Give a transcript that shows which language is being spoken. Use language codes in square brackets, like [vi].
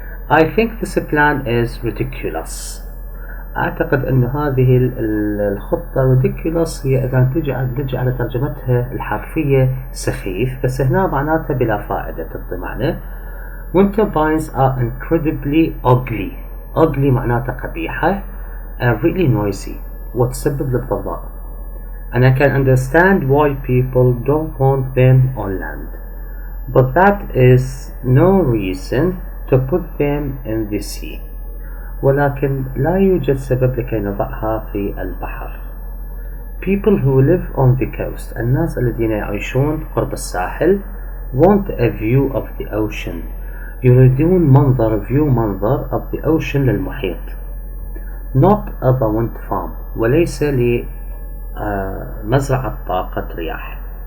[en] I think this plan is ridiculous. [ar] أعتقد أن هذه الخطة ridiculous هي إذا تجي على ترجمتها الحرفية سخيف، بس هنا معناتها بلا فائدة. تطلع معنى [en] Wind turbines are incredibly ugly [ar] ugly معناتها قبيحة [en] and really noisy [ar] وتسبب للضوضاء. [en] And I can understand why people don't want them on land, but that is no reason to put them in the sea. [ar] ولكن لا يوجد سبب لكي نضعها في البحر. [en] People who live on the coast, [ar] الناس الذين يعيشون قرب الساحل, [en] want a view of the ocean. [ar] يريدون منظر [en] of the ocean [ar] للمحيط. [en] Not of a wind farm, [ar] وليس لمزرعة طاقة رياح.